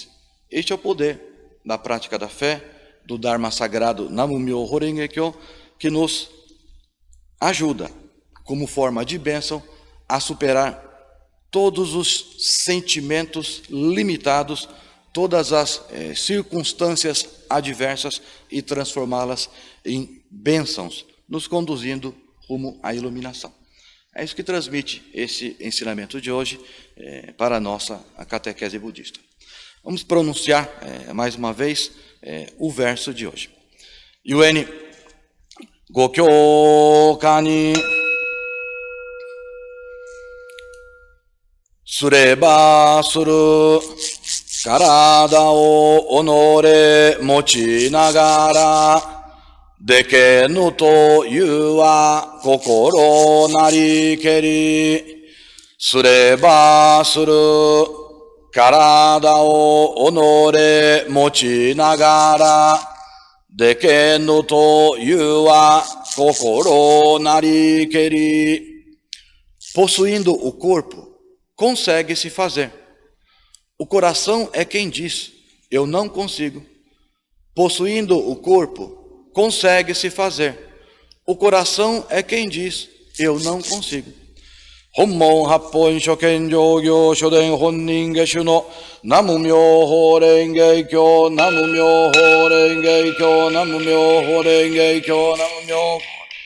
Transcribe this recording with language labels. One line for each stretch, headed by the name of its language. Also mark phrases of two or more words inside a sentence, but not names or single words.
Portuguese: Este é o poder da prática da fé, do Dharma sagrado Nam-myoho Renge Kyo, que nos ajuda, como forma de bênção, a superar todos os sentimentos limitados, todas as circunstâncias adversas e transformá-las em bênçãos, nos conduzindo rumo à iluminação. É isso que transmite esse ensinamento de hoje para a nossa catequese budista. Vamos pronunciar mais uma vez o verso de hoje.
Japanese: ゆえに 御教歌 に すれば する 体 をおのれ 持ちながら 出来ぬ と 言う は 心 なりけり すれば する 体 を おのれ 持ちながら 出来ぬ と 言う は 心 なりけり.
Portuguese: Possuindo o corpo, consegue-se fazer. O coração é quem diz, eu não consigo. Possuindo o corpo, consegue-se fazer. O coração é quem diz, eu não consigo.
Japanese: 本門八品上行所伝本因下種の南無妙法蓮華経、南無妙法蓮華経、南無妙法蓮華経、南無妙法